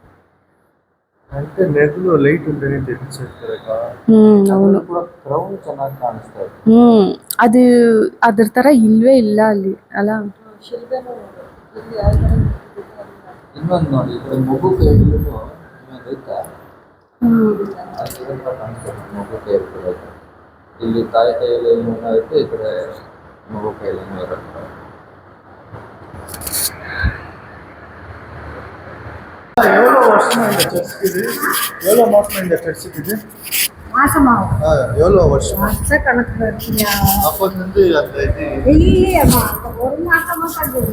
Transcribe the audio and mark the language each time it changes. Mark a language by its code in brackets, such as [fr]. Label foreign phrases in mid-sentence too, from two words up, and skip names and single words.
[kn] ಅವನು ಅದು ಅದ್ರ ತರ ಇಲ್ವೇ ಇಲ್ಲ ಅಲ್ಲಿ ಅಲ್ಲ. ಇನ್ನೊಂದು ನೋಡಿ, ಮಗು ಕೈಯಲ್ಲಿ ಮಗು ಕೈ ಇರ್ತದೆ. ಇಲ್ಲಿ ತಾಯಿ ಕೈಯಲ್ಲಿ ಏನಾಗುತ್ತೆ, ಈ ಕಡೆ ಮಗು ಕೈಯಲ್ಲಿ ಇರುತ್ತೆ. [ta] எவ்வளோ மாசமா இந்த சர்ச்சுக்கு இது? எவ்வளோ வருஷம்? அப்போ வந்து அந்த இல்லையம்மா, ஒரு மாசமா கண்டது.